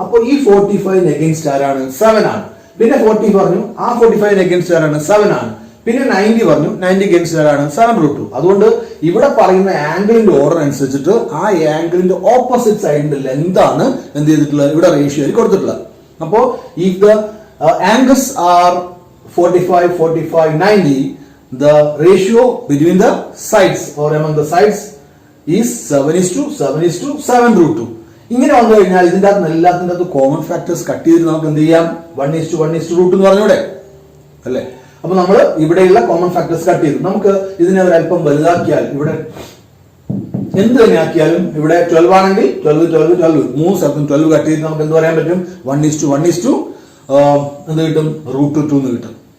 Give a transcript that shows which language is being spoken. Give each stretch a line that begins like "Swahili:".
Malayalam: അപ്പൊ ഈ 45 അഗൈൻസ്റ്റ് ആരാണ്? 7 ആണ്. പിന്നെ 40 പറഞ്ഞു, ആ 45 അഗൈൻസ്റ്റ് ആരാണ്? 7 ആണ്. പിന്നെ 90 പറഞ്ഞു, 90 അഗൈൻസ്റ്റ് ആരാണ്? 7√2. അതുകൊണ്ട് ഇവിടെ പറയുന്ന ആംഗിളിന്റെ ഓർഡർ അനുസരിച്ചിട്ട് ആ ആംഗിളിന്റെ ഓപ്പോസിറ്റ് സൈഡിന്റെ ലെന്ത് ആണ് എന്ത് ചെയ്തിട്ടുള്ളത്? ഇവിടെ റേഷ്യോയിൽ കൊടുത്തിട്ടുള്ളത്. അപ്പോ
English: If the angles are 45, 90, the ratio between the sides or among the sides is 7:7:7√2.
Malayalam: ഇങ്ങനെ വന്നു കഴിഞ്ഞാൽ ഇതിന്റെ അകത്ത് എല്ലാത്തിന്റെ അകത്ത് കോമൺ ഫാക്ടേഴ്സ് കട്ട് ചെയ്തിട്ട് നമുക്ക് എന്ത് ചെയ്യാം? 1:1:√2 എന്ന് പറഞ്ഞൂടെ അല്ലെ? അപ്പൊ നമ്മൾ ഇവിടെയുള്ള കോമൺ ഫാക്ടേഴ്സ് കട്ട് ചെയ്തു. നമുക്ക് ഇതിനെ ഒരല്പം വലുതാക്കിയാൽ ഇവിടെ എന്ത് തന്നെ ആക്കിയാലും ഇവിടെ 12 ആണെങ്കിൽ 12 3 സ്ഥലത്തും 12 കട്ട് ചെയ്ത് നമുക്ക് എന്ത് പറയാൻ പറ്റും? 1:1:1 എന്ത് കിട്ടും? √2 എന്ന് കിട്ടും.